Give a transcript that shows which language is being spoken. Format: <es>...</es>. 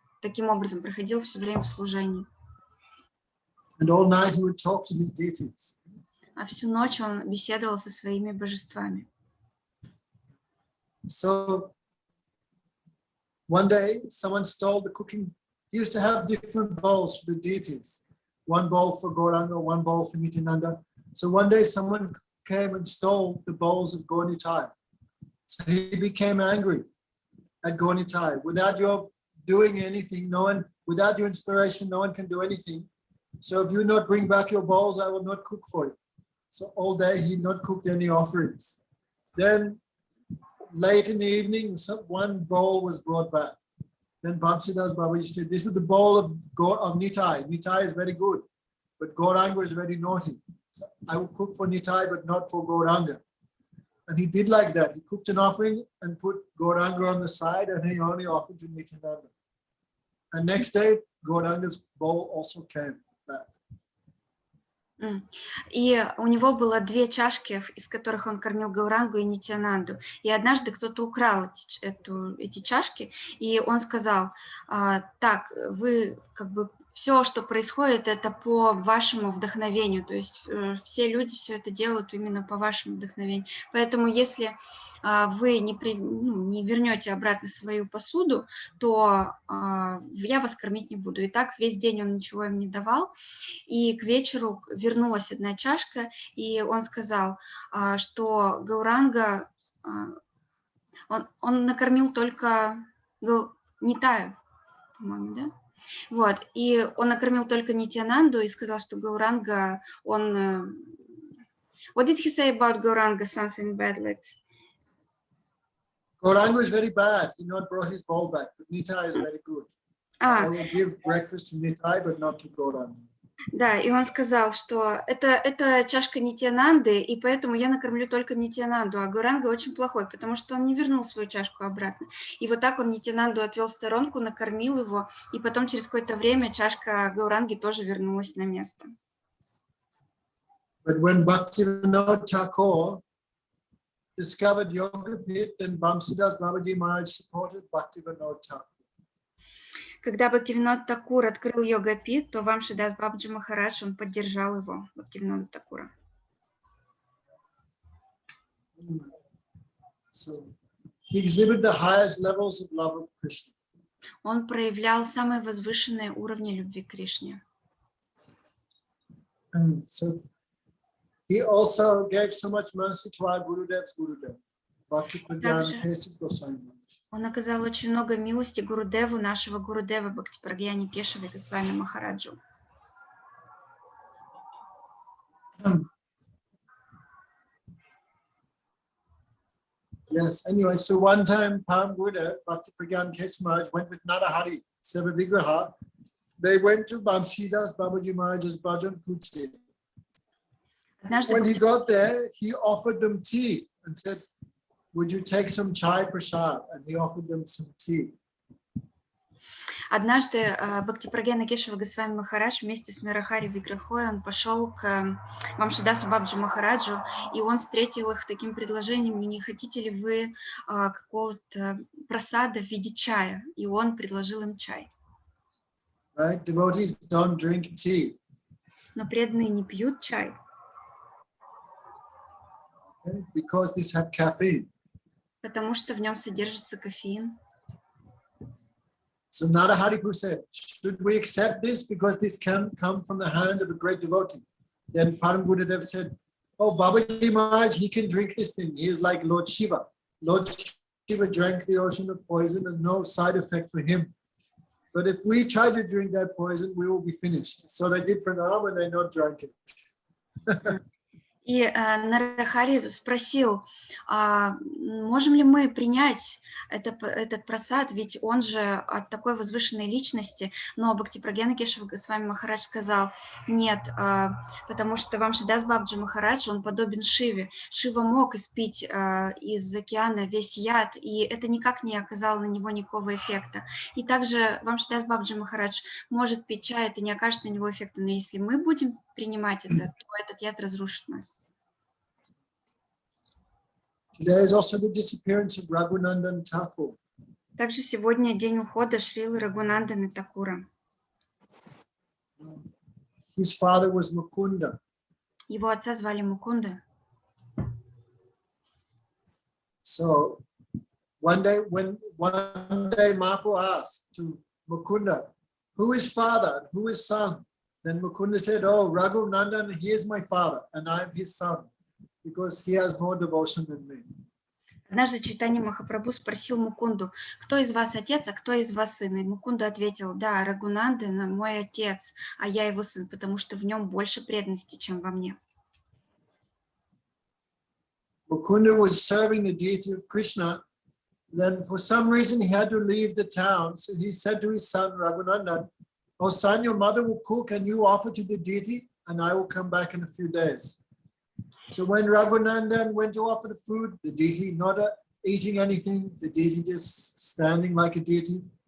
<ru>Таким образом проходил все время в служении.</ru> <en>And all night he would talk to his deities.</en> <ru>А всю ночь он беседовал со своими божествами.</ru> <en>So one day someone stole the cooking. He used to have different bowls for the deities. One bowl for Gauranga, one bowl for Nityananda. So one day someone came and stole the bowls of Gaur Nitai. So he became angry at Gaur Nitai. Without your doing anything, without your inspiration, no one can do anything. So if you not bring back your bowls, I will not cook for you. So all day he not cooked any offerings. Then late in the evening, one bowl was brought back. Then Bhamsidas Babaji said, "This is the bowl of Nitai. Nitai is very good, but Gauranga is very naughty. So I will cook for Nitai, but not for Gauranga." And he did like that. He cooked an offering and put Gauranga on the side, and he only offered to Nityananda. And next day, Gauranga's bowl also came back.</en> <ru>И у него было две чашки, из которых он кормил Гаурангу и Нитянанду. И однажды кто-то украл эти чашки, и он сказал, так, вы как бы все, что происходит, это по вашему вдохновению, то есть все люди все это делают именно по вашему вдохновению. Поэтому если вы не вернете обратно свою посуду, то я вас кормить не буду. И так весь день он ничего им не давал. И к вечеру вернулась одна чашка, и он сказал, что Гауранга, он накормил только Нитаю, по-моему, да? Вот, и он накормил только Нитянанду и сказал, что Гауранга, он...</ru> <en>What did he say about Gauranga? Something bad, like... Gauranga is very bad. He not brought his bowl back, but Nitai is very good. So I will give breakfast to Nitai, but not to Gauranga.</en> <ru>Да, и он сказал, что это чашка Нитянанды, и поэтому я накормлю только Нитянанду, а Гауранга очень плохой, потому что он не вернул свою чашку обратно. И вот так он Нитянанду отвел в сторонку, накормил его, и потом через какое-то время чашка Гауранги тоже вернулась на место.</ru> <en>But when Bhaktivinoda Thakur discovered Yoga-pit, then Bhamsidas Babaji Maharaj supported Bhaktivinoda Thakur.</en> <ru>Когда Бхактивинод Такур открыл йога-пит, то Вамшидас Бабаджи Махарадж, он поддержал его, Бхактивинода Такура.</ru> <en>So, he exhibited the highest levels of love of Krishna.</en> <ru>Он проявлял самые возвышенные уровни любви к Кришне.</ru> <en>So, he also gave so much mercy to our Gurudev's Gurudev, Bhakti Pragyana Keshav Goswami.</en> <ru>Он оказал очень много милости Гурудеву, нашего Гурудева Бхакти-Прагьяни Кешаве Госвами Махараджу.</ru> <en>Yes, anyway, so one time Param Gurudev, Bhakti-Pragyan Keshe Maharaj went with Narahari, Seva Vigraha. They went to Bamshidas Babaji Maharaj's Bhajan Kuchi. When he got there, he offered them tea and said, would you take some chai prasad? And he offered them some tea.</en> <ru>Однажды Бхакти-Прагьяна Кешава Госвами Махарадж вместе с Нарахари Виграхой он пошел к Вамшидасу Бабаджи Махараджу, и он встретил их таким предложением: не хотите ли вы какого-то прасада в виде чая? И он предложил им чай.</ru> <en>Right? Devotees don't drink tea.</en> <ru>Но преданные не пьют чай.</ru> <en>Okay? Because these have caffeine.</en> <ru>Потому что в нем содержится кофеин.</ru> <en>So Narahari said, should we accept this because this can come from the hand of a great devotee? Then Param Gurudev said, oh, Babaji Maharaj, he can drink this thing. He is like Lord Shiva. Lord Shiva drank the ocean of poison and no side effect for him. But if we try to drink that poison, we will be finished. So they did pranam and they not drank it.</en> <ru>И Нарахари спросил, можем ли мы принять этот прасад, ведь он же от такой возвышенной личности. Но Бхакти-Прагьяна Кешава Госвами Махарадж сказал, нет, потому что Вамшидас Бабаджи Махарадж, он подобен Шиве. Шива мог испить из океана весь яд, и это никак не оказало на него никакого эффекта. И также Вамшидас Бабаджи Махарадж может пить чай, это не окажет на него эффекта, но если мы будем принимать это, то этот яд разрушит нас.</ru> <en>Today is also the disappearance of Raghunandan Thakur.</en> <ru>Также сегодня день ухода Шрилы Рагунанданы Такура.</ru> <en>His father was Mukunda.</en> <ru>Его отца звали Мукунда.</ru> <en>So one day Mahaprabhu asked to Mukunda, who is father, who is son? Then Mukunda said, oh, Raghunandan, he is my father and I am his son, because he has more devotion than me.</en> <ru>Однажды Чайтанья Махапрабху спросил Мукунду, кто из вас отец, а кто из вас сын? И Мукунда ответил, да, Рагунандан мой отец, а я его сын, потому что в нем больше преданности, чем во мне.</ru> <en>Mukunda was serving the deity of Krishna. Then for some reason he had to leave the town. So he said to his son Raghunandan, oh son, your mother will cook and you offer to the deity and I will come back in a few days. So when Raghunandan went to offer the food, the deity not eating anything, the deity just standing like a deity.</en>